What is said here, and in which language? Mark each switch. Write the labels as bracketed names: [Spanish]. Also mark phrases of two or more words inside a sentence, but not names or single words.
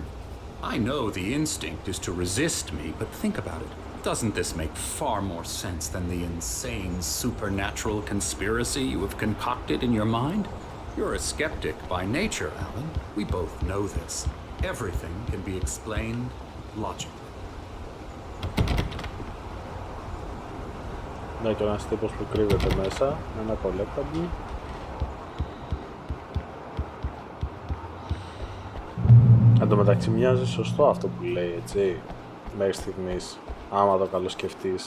[English] I know the instinct is to resist me, but think about it. Doesn't this make far more sense than the insane supernatural conspiracy you have concocted in your mind? You're a skeptic by nature, Alan. We both know this. Everything can be explained logically. [Greek] Ναι, και ένας τύπος που κρύβεται μέσα, ένα collectable. Εν τω μεταξύ μοιάζει σωστό αυτό που λέει, έτσι, μέχρι στιγμής, άμα το καλοσκεφτείς.